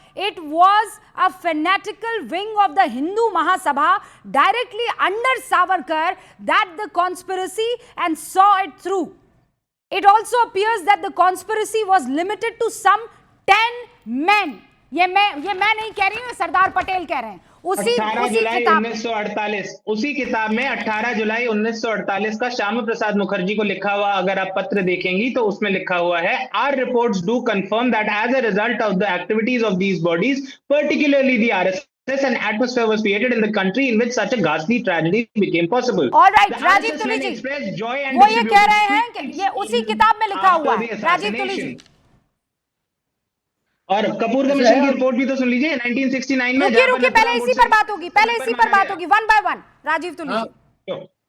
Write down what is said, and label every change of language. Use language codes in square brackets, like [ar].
[en] It was a fanatical wing of the Hindu Mahasabha directly under Savarkar that the conspiracy and saw it through. It also appears that the conspiracy was limited to some 10 men. [hi] ये मैं नहीं कह रही हूँ, सरदार पटेल कह रहे हैं. 18 जुलाई 1948 उसी किताब में 18 जुलाई 1948 का श्यामा प्रसाद मुखर्जी को लिखा हुआ अगर आप पत्र देखेंगी तो उसमें लिखा हुआ है, [en] our reports do confirm that as a result of the activities of these bodies, particularly the RSS, an atmosphere was created in the country in which such a ghastly tragedy became possible. All right, [hi] Rajiv Tuli जी, वो ये कह रहे हैं कि ये उसी किताब में लिखा हुआ है. राजीव तुली जी, और कपूर कमीशन की रिपोर्ट भी तो सुन लीजिए 1969 में. रुकिए, पहले इसी पर बात होगी, [en] One by one. [hi] Rajiv Tuli ji,